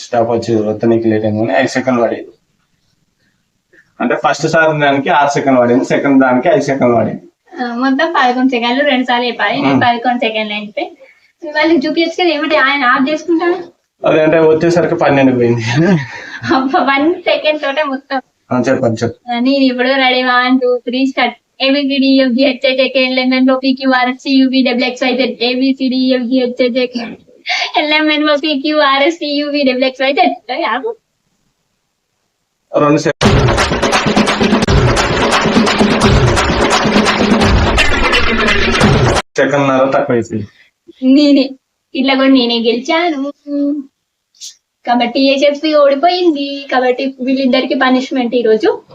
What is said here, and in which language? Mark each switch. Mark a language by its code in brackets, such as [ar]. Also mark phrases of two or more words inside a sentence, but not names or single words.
[te] స్టాప్ వచ్చి వద్దనికి లేట్ అయింది కానీ 5 సెకండ్లు పడింది. అంటే ఫస్ట్ సార్ దానికి 6 సెకండ్లు పడింది, సెకండ్ దానికి 5 సెకండ్లు పడింది. మొత్తం 11 సెకండ్లు 2 సార్లు చెప్పాలి. 11 సెకండ్లు అయితే వాళ్ళకి చూపించచ్చు కదా. ఏమిటి ఆయన ఆఫ్ చేసుకుంటాను. అదంటే వచ్చేసరికి 12 పోయింది. 1 సెకండ్ తోటే మొత్తం. చెప్పండి చెప్పు. నేను ఇప్పుడు [en] ready 1 2 3 start. ABCD FGH IJK LMN OPQRS TUV WXYZ ABCD FGH IJK LMN OPQRS TUV WXYZ. [te] 2 సెకండ్ తక్కువ అయిపోయింది. నేనే ఇట్లా కూడా నేనే గెలిచాను కాబట్టి ఏజెఫ్సి ఓడిపోయింది. కాబట్టి వీళ్ళిద్దరికి పనిష్మెంట్ ఈ రోజు.